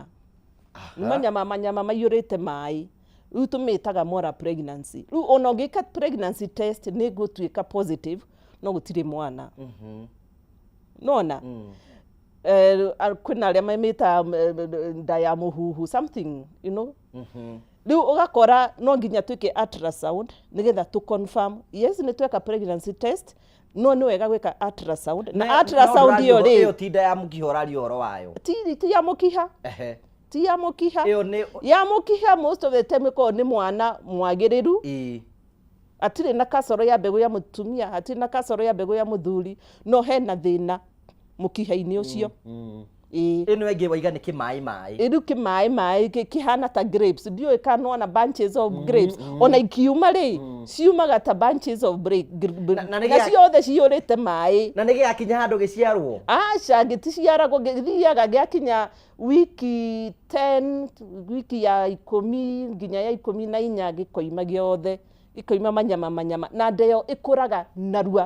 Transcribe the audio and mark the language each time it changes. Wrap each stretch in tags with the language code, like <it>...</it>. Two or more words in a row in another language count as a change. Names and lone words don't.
<ki>Nĩ manyama maiyũrĩte maĩ. Rĩu tũmĩtaga</ki> <en>molar pregnancy.</en> <ki>Rĩu ona ũngĩka</ki> <en>pregnancy test</en> <ki>nĩ gũtuĩka positive, no gũtirĩ mwana. Nona? Kwĩna arĩa mamĩta nda ya mũhuhu,</ki> <en>something, you know?</en> <ki>Rĩu ũgakora no nginya twĩke ultrasound nĩgetha</ki> <en>to confirm.</en> <ki>Yes, nĩ tweka</ki> <en>pregnancy test,</en> <ki>no nĩ wega gwĩka ultrasound. Na ultrasound ĩyo rĩ, ĩyo ti nda ya mũkiha ũraria ũhoro wayo. Ti ya mũkiha. Ti ya mũkiha. Ya mũkiha</ki> <en>most of the time</en> <ki>ĩkoragwo nĩ mwana mwagĩrĩru. Hatirĩ na kasoro ya mbegũ ya mũtumia, hatirĩ na kasoro ya mbegũ ya mũthuri, no hena thĩna mũkiha-inĩ ũcio. Ĩno ĩngĩ waiga nĩ kĩmaĩ. Rĩu kĩmaĩ kĩhana ta grapes. Ndiũĩ kana ona</ki> <en>bunches of grapes.</en> <ki>Ona ikiuma rĩ, ciumaga ta</ki> <en>bunches of grapes.</en> <ki>Na ciothe ciyũrĩte maĩ. Na nĩ gĩakinya handũ gĩciarwo? Aca, gĩticiaragwo, gĩthiaga gĩakinya wiki 10, wiki ya 10 nginya ya 14 gĩkoima gĩothe. Gĩkoima manyama. Na ndeyo ĩkũraga narua.</ki>